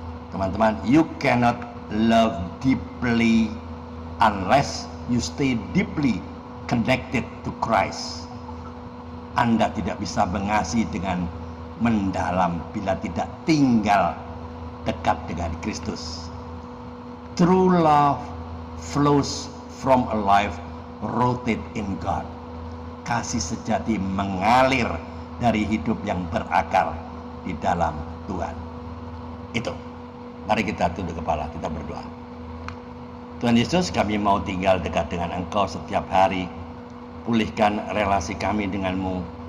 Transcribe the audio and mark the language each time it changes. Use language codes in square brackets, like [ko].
[en] Teman-teman, you cannot love deeply unless you stay deeply connected to Christ. [id] Anda tidak bisa mengasihi dengan mendalam bila tidak tinggal dekat dengan Kristus. [en] True love flows from a life rooted in God. [id] Kasih sejati mengalir dari hidup yang berakar di dalam Tuhan. Itu. Mari kita tunduk kepala, kita berdoa. Tuhan Yesus, kami mau tinggal dekat dengan Engkau setiap hari. Pulihkan relasi kami denganmu